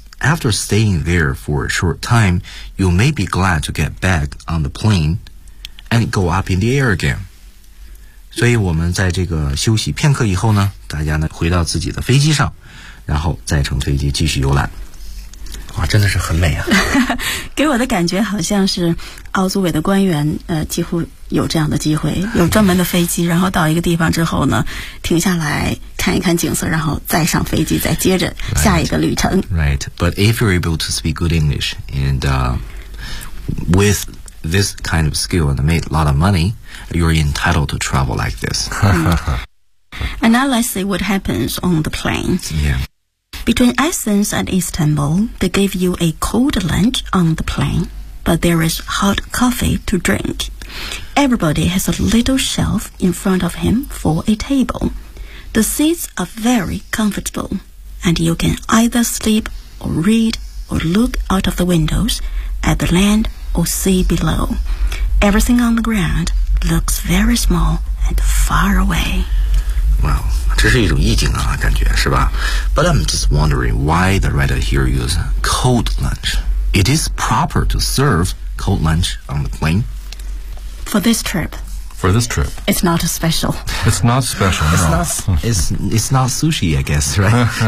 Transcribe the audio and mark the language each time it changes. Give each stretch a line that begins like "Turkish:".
English: After staying there for a short time, you may be glad to get back on the plane and go up in the air again.
Chinese: 所以我们在这个休息片刻以后呢，大家呢回到自己的飞机上，然后再乘飞机继续游览。哇，真的是很美啊。给我的感觉好像是奥组委的官员几乎有这样的机会，有专门的飞机，然后到一个地方之后呢停下来看一看景色，然后再上飞机，再接着下一个旅程。
English: Right, but if you're able to speak good English and with this kind of skill and made a lot of money, you're entitled to travel like this. And now let's see what happens on the plane. Yeah. Between Athens and Istanbul, they give you a cold lunch on the plane, but there is hot coffee to drink. Everybody has a little shelf in front of him for a table. The seats are very comfortable, and you can either sleep or read or look out of the windows at the land or sea below. Everything on the ground looks very small and far away. Wow.
Chinese: 这是一种意境啊，感觉是吧？
English: But I'm just wondering why the writer here uses cold lunch. It is proper to serve cold lunch on the plane. For this trip. For this trip. It's not special. It's not special. It's not, it's not sushi, I guess, right?